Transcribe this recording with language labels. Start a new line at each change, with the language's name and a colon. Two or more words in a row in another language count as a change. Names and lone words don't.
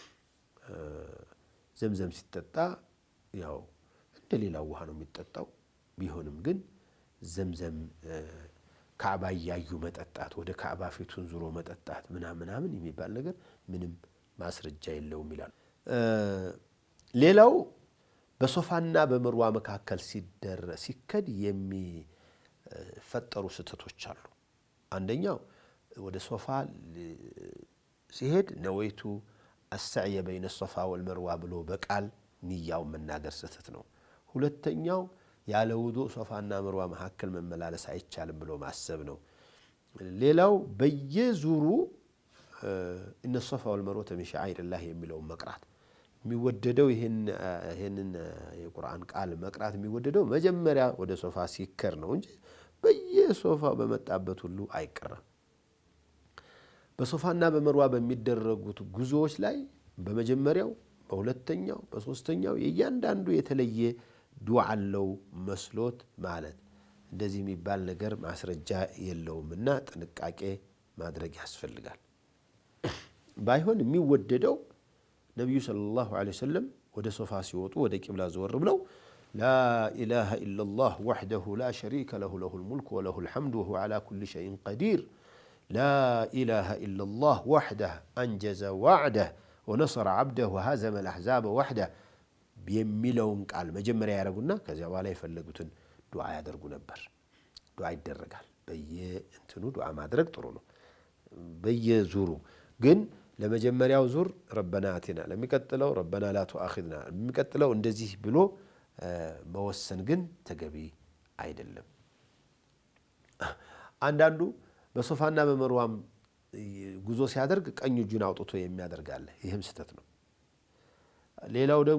Amharic: ዘምዘም ሲጠጣ ያው እንደሌላው ውሃ ነው የሚጠጣው ቢሆንም ግን ዘምዘም ካዕባ ያዩ መጠጣት ወደ ካዕባ ፊቱን ዙሮ መጠጣት ምናምን የሚባል ነገር ምንም ማስረጃ የለውም ይላል ሌላው በሶፋና በመርዋ መካከል ሲከድ የሚፈጠሩ ስተቶች አሉ አንደኛው ወደ ሶፋ ሲሄድ ነወይቱ
Arabic: السعي بين الصفا والمروة
Amharic: ብሎ በቃል ንያው መናገር ስተት ነው ሁለተኛው ያለ ውዱእ ሶፋና መርዋ መካከል መመላለስ አይቻልም ብሎ ማሰብ ነው ሌላው በየዙሩ
Arabic: ان الصفا والمروة من شعائر الله
Amharic: የሚለው መቅራት የሚወደደው ይሄንን የቁርአን ቃል መቅራት የሚወደደው መጀመሪያ ወደ ሶፋ ሲከር ነው እንጂ በየሶፋ በመጣበት ሁሉ አይቀርም በሶፋና በመርዋ በሚደረጉት ጉዞዎች ላይ በመጀመሪያው በሁለተኛው በሶስተኛው የእያንዳንዱ የተለየ ዱዓ አለው መስሎት ማለት እንደዚህ የሚባል ነገር ማስረጃ የለውምና ጥንቃቄ ማድረግ ያስፈልጋል ባይሆን የሚወደደው ነብዩ
Arabic: صلى الله عليه وسلم
Amharic: ወደ ሶፋ ሲወጡ ወደ ቂብላ ዘወር ብለው
Arabic: لا إله إلا الله وحده لا شريك له له الملك وله الحمد وهو على كل شيء قدير لا إله إلا الله وحده أنجز وعده ونصر عبده وهزم الأحزاب وحده بيميلون قال مجمريا
Amharic: ያረጉና ከዚያ በኋላ የፈለጉትን ዱዓ ያደርጉ ነበር ዱዓ ይደረጋል በየእንትኑ ዱዓ ማድረግ ጥሩ ነው በየዙሩ ግን ለመጀመሪያው ዙር
Arabic: ربنا آتنا
Amharic: ለሚቀጥለው
Arabic: ربنا لا تؤاخذنا
Amharic: ለሚቀጥለው እንደዚህ ብሎ መወሰን ግን ተገቢ አይደለም አንዳንዱ በሶፋና በመርዋም ጉዞ ሲያደርግ ቀኝ እጁን አውጥቶ የሚያደርጋለ ይሄም ስተት ነው ሌላው ደግሞ